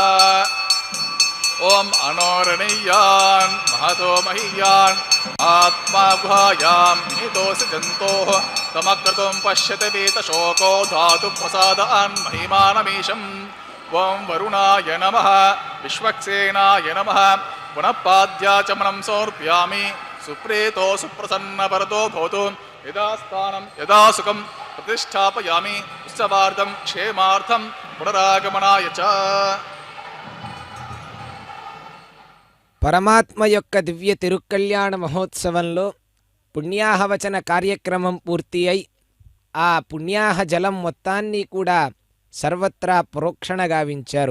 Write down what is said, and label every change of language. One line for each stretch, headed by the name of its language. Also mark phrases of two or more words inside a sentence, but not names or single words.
Sanskrit: ओम अनोरणीयान् महतो महीयान् आत्मा गुहायां निहितोऽसि जन्तोः तमक्रतुं पश्यति वीतशोको धातु प्रसादान् महिमानमीशम् ओम वरुणाय नमः विश्वक्सेनाय नमः पुनः पाद्याचमनं समर्पयामि सुप्रीतो सुप्रसन्नवरतो भवतु यदा स्थानं यदा सुखं प्रतिष्ठापयामि उत्सवार्थं क्षेमार्थं पुनरागमनाय च
Telugu: పరమాత్మ యొక్క దివ్య తిరుకళ్యాణ మహోత్సవంలో పుణ్యాహవచన కార్యక్రమం పూర్తి అయి ఆ పుణ్యాహ జలం మొత్తాన్ని కూడా సర్వత్రా ప్రోక్షణ గావించారు.